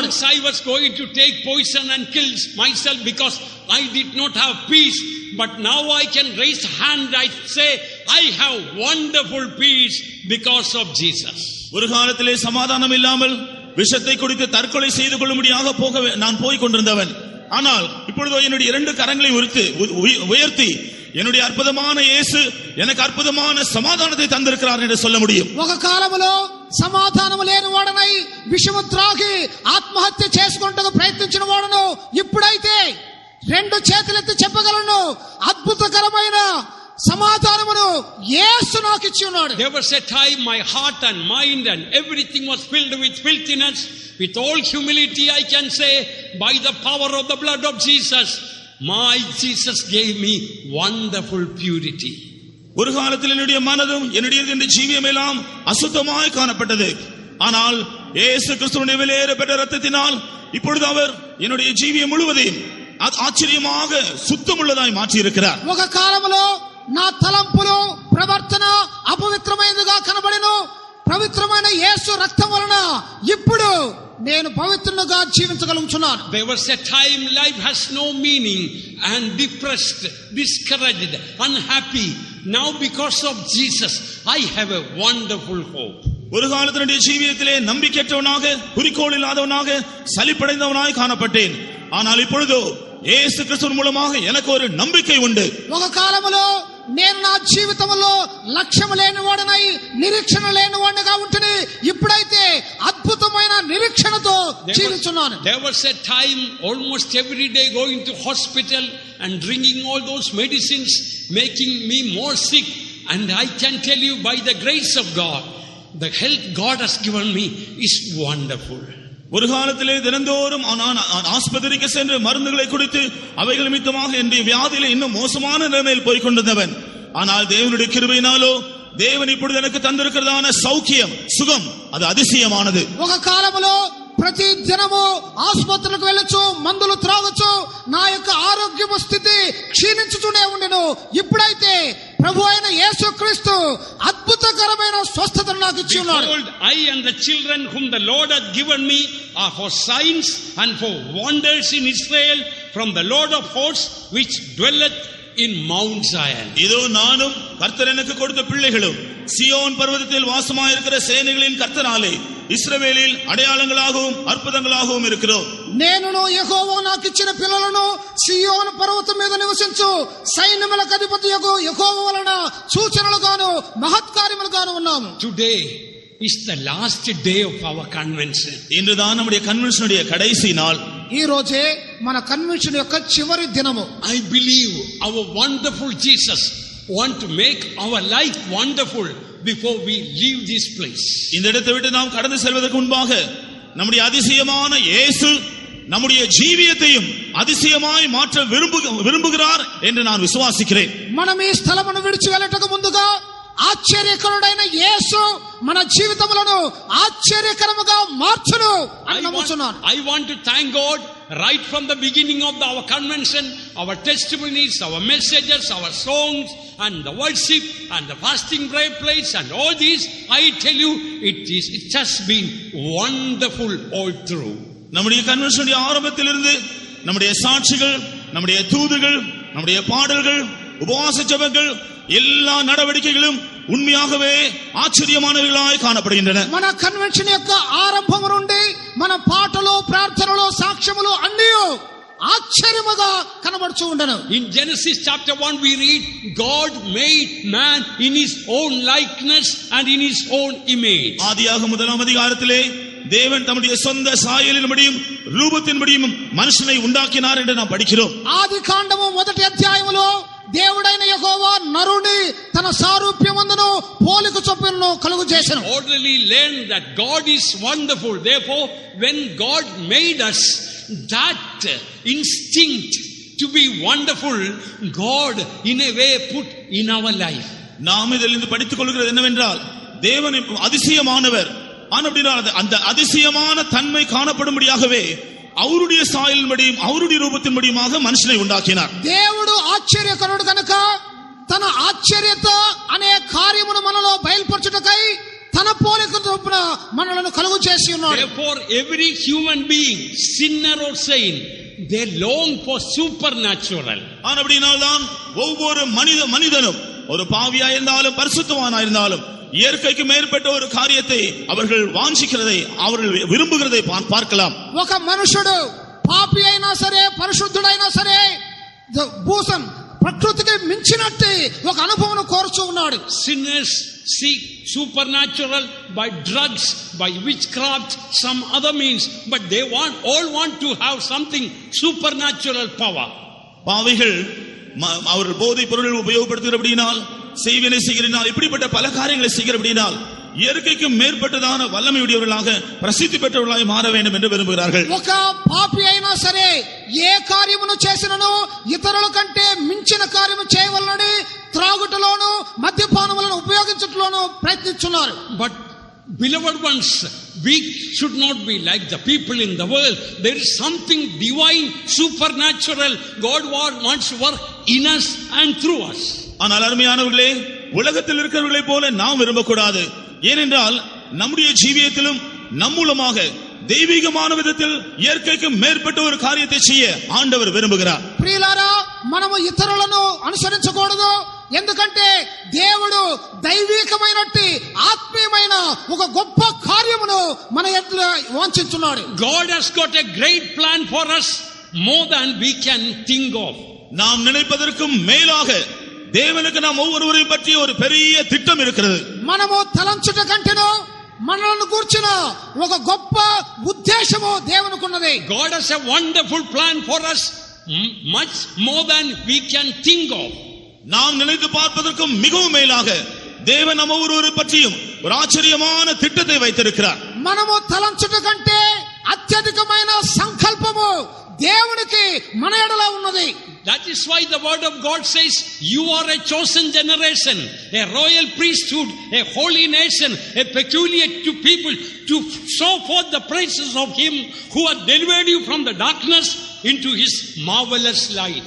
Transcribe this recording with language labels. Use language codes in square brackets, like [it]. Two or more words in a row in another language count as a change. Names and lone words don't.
[en] Once I was going to take poison and kill myself because I did not have peace, but now I can raise hand, I say I have wonderful peace because of Jesus. [ta] ஒரு காலத்திலே சமாதானம் இல்லாமல் விஷத்தை குடித்து தற்கொலை செய்து கொள்ளும்படியாக நான் போய் கொண்டிருந்தவன். ஆனால் இப்பொழுதோ என்னுடைய 2 கரங்களை உயர்த்தி என்னுடைய அற்புதமான இயேசு எனக்கு அற்புதமான சமாதானத்தை தந்திருக்கிறார் என்று சொல்ல முடியும். [te] ఒక కాలములో సమాధానము లేని వాడనై విషము త్రాగి ఆత్మహత్య చేసుకొనుటకు ప్రయత్నించిన వాడను ఇప్పుడైతే 2 చేతులెత్తి చెప్పగలను అద్భుతకరమైన సమాధానమును యేసు నాకు ఇచ్చి ఉన్నాడు. [en] There was a time my heart and mind and everything was filled with filthiness. With all humility I can say by the power of the blood of Jesus my Jesus gave me wonderful purity. [ta] ஒரு காலத்தில் என்னுடைய மனதும் என்னுடைய ஜீவியம் எல்லாம் அசுத்தமாய் காணப்பட்டது. ஆனால் இயேசு கிறிஸ்துவின் விலையேறப்பட்ட இரத்தத்தினால் இப்பொழுது அவர் என்னுடைய ஜீவியம் முழுவதையும் ஆச்சரியமாக சுத்தமுள்ளதாய் மாற்றி இருக்கிறார். [te] ఒక కాలములో నా తలంపులు ప్రవర్తన అపవిత్రమైనదిగా కనబడెను. పవిత్రమైన యేసు రక్తం వలన ఇప్పుడు నేను పవిత్రునిగా జీవించగలుగుతున్నాను. [en] There was a time life has no meaning and depressed, discouraged, unhappy. Now because of Jesus I have a wonderful hope. [ta] ஒரு காலத்தினுடைய ஜீவியத்திலே நம்பிக்கையற்றவனாக குறிக்கோள் இல்லாதவனாக சலிப்படைந்தவனாய் காணப்பட்டேன். ஆனால் இப்பொழுதோ இயேசு கிறிஸ்து மூலமாக எனக்கு ஒரு நம்பிக்கை உண்டு. [te] ఒక కాలములో నేను నా జీవితంలో లక్ష్యం లేని వాడనై నిరీక్షణ లేని వాడిగా ఉంటుని ఇప్పుడైతే అద్భుతమైన నిరీక్షణతో జీవిస్తున్నాను. [en] There was a time almost every day going to hospital and drinking all those medicines making me more sick, and I can tell you by the grace of God the health God has given me is wonderful. [ta] ஒரு காலத்திலே தினந்தோறும் ஆஸ்பத்திரிக்கு சென்று மருந்துகளை குடித்து அவைகள் நிமித்தமாக என்னுடைய வியாதியில இன்னும் மோசமான நிலைமையில் போய் கொண்டிருந்தவன். ஆனால் தேவனுடைய கிருபையினாலோ தேவன் இப்பொழுது எனக்கு தந்திருக்கிறதான சௌக்கியம் சுகம் அது அதிசயமானது. [te] ఒక కాలములో ప్రతి దినము ఆసుపత్రికి వెళ్ళొచ్చు, మందులు త్రాగొచ్చు, నా యొక్క ఆరోగ్య స్థితి క్షీణించుతూనే ఉండెను. ఇప్పుడైతే ప్రభు అయిన యేసుక్రీస్తు అద్భుతకరమైన స్వస్థతను నాకు ఇచ్చి ఉన్నాడు. [en] Behold, I and the children whom the Lord hath given me are for signs and for wonders in Israel from the Lord of hosts which dwelleth in Mount Zion. [ta] இதோ நானும் கர்த்தர் எனக்கு கொடுத்த பிள்ளைகளும் சியோன் பர்வதத்தில் வாசமாயிருக்கிற சேனைகளின் கர்த்தராலே இஸ்ரவேலில் அடையாளங்களாகவும் அற்புதங்களாகவும் இருக்கிறோம். [te] నేనును యెహోవా నాకు ఇచ్చిన పిల్లలను సియోను పర్వతం మీద నివసించు సైన్యములకు అధిపతియగు యెహోవా వలన సూచనలుగాను మహత్కార్యములుగాను ఉన్నాము. [en] Today is the last day of our convention. [ta] இன்றுதான் நம்முடைய கன்வென்ஷனுடைய கடைசி நாள். [te] ఈ రోజే మన కన్వెన్షన్ యొక్క చివరి దినము. [en] I believe our wonderful Jesus want to make our life wonderful before we leave this place. [ta] இந்த இடத்தை விட்டு நாம் கடந்து செல்வதற்கு முன்பாக நம்முடைய அதிசயமான இயேசு நம்முடைய ஜீவியத்தையும் அதிசயமாய் மாற்ற விரும்புகிறார் என்று நான் விசுவாசிக்கிறேன். [te] మనం ఈ స్థలమును విడిచి వెళ్ళటకు ముందుగా ఆశ్చర్యకరుడైన యేసు మన జీవితములను ఆశ్చర్యకరముగా మార్చును అని నమ్ముచున్నాను. [en] I want to thank God right from the beginning of our convention, our testimonies, our messages, our songs, and the worship, and the fasting prayer place, and all these. I tell you, it has been wonderful all through. [ta] நம்முடைய கன்வென்ஷனுடைய ஆரம்பத்திலிருந்து நம்முடைய சாட்சிகள், நம்முடைய தூதுகள், நம்முடைய பாடல்கள், உபவாச ஜெபங்கள், எல்லா நடவடிக்கைகளும் உண்மையாகவே ஆச்சரியமானவையாய் காணப்படுகின்றன. [te] మన కన్వెన్షన్ యొక్క ఆరంభం నుండి మన పాటలు, ప్రార్థనలు, సాక్ష్యములు అన్నీ ఆశ్చర్యముగా కనబడుచూ ఉండను. [en] In Genesis chapter 1 we read, God made man in his own likeness and in his own image. [ta] ஆதியாகமம் முதலாம் அதிகாரத்திலே தேவன் தம்முடைய சொந்த சாயலின்படியும் ரூபத்தின்படியும் மனுஷனை உண்டாக்கினார் என்று நாம் படிக்கிறோம். [te] ఆదికాండము మొదటి అధ్యాయములో దేవుడైన యెహోవా నరుని తన సారూప్యమందును పోలిక చొప్పున కలుగు చేసెను. [en] Orderly learn that God is wonderful. Therefore, when God made us, that instinct to be wonderful, God in a way put in our life. [ta] நாம் இதிலிருந்து படித்துக் கொள்கிறது என்னவென்றால், தேவன் அதிசயமானவர். ஆனால் அந்த அதிசயமான தன்மை காணப்படும்படியாகவே அவருடைய சாயலின்படியும் அவருடைய రూపத்தின்படியுமாக మనిషిని உண்டாக்கினார். [te] దేవుడు ఆశ్చర్యకరుడు కనుక తన ఆశ్చర్యత అనే కార్యమును మనలో బయలుపరచుటకై తన పోలిక చొప్పున మనలను కలుగు చేసి ఉన్నాడు. [en] Therefore, every human being, sinner or saint, they long for supernatural. [ta] அப்படினால்தான் ஒவ்வொரு மனிதனும் ஒரு பாவியா இருந்தாலும் பரிசுத்தவானா இருந்தாலும் இயற்கைக்கு மேற்பட்ட ஒரு காரியத்தை அவர்கள் வாஞ்சிக்கிறதை, அவர்கள் விரும்புகிறதை பார்க்கலாம். [te] ఒక మనుషుడు పాపి అయినా సరే, పరిశుద్ధుడైనా సరే, భూసం ప్రకృతికి మించినట్టు ఒక అనుభవం కోరుచూ ఉన్నాడు. [en] Sinners seek supernatural by drugs, by witchcraft, some other means, but they all want to have something supernatural power. [ta] பாவிகள் அவர்கள் போதைப் பொருள் உபயோகப்படுத்துகிறபடினால், செய்வினை செய்கிறனால், இப்படிப்பட்ட பல காரியங்களை செய்கிறபடினால் இயற்கைக்கு மேற்பட்டதான வல்லமையுடையவர்களாக பிரசித்தி பெற்றவர்களாக மாற வேண்டும் என்று விரும்புகிறார்கள். [te] ఒక పాపి అయినా సరే ఏ కార్యమును చేసినను ఇతరుల కంటే మించిన కార్యము చేయవలనని త్రాగుటలోను మద్యపానములను ఉపయోగించుటలోను ప్రయత్నిస్తున్నారు. [en] But beloved ones, we should not be like the people in the world. There is something divine, supernatural. God wants to work in us and through us. [ta] ஆனால் அருமையானவர்களே, உலகத்தில் இருக்கிறவர்களை போல நாம் விரும்பக்கூடாது. ஏனென்றால் நம்முடைய ஜீவியத்திலும் நம் மூலமாக தெய்வீகமான விதத்தில் இயற்கைக்கு மேற்பட்ட ஒரு காரியத்தை செய்ய ஆண்டவர் விரும்புகிறார். [te] ప్రియులారా, మనము ఇతరులను అనుసరించకూడదు. ఎందుకంటే దేవుడు దైవికమైనట్టి ఆత్మీయమైన ఒక గొప్ప కార్యమును మన ఎదుట వాంఛించున్నాడు. [en] God has got a great plan for us, more than we can think of. [ta] நாம் நினைப்பதற்கும் மேலாக தேவனுக்கு நாம் ஒவ்வொருவரையும் பற்றி ஒரு பெரிய திட்டம் இருக்கிறது. [te] మనము తలంచుట కంటేనో మనల్ని కూర్చున్న ఒక గొప్ప ఉద్దేశము దేవునికి ఉన్నది. [en] God has a wonderful plan for us, much more than we can think of. [ta] நாம் நினைத்து பார்ப்பதற்கும் மிகவும் மேலாக தேவன் நம்ம ஒவ்வொருவரை பற்றியும் ஒரு ஆச்சரியமான திட்டத்தை வைத்திருக்கிறார். [te] మనము తలంచుట కంటే అత్యధికమైన సంకల్పము దేవునికి మన ఎడల ఉన్నది. [en] That is why the word of God says, you are a chosen generation, a royal priesthood, a holy nation, a peculiar to people, to show forth the praises of him who had delivered you from the darkness into his marvelous light.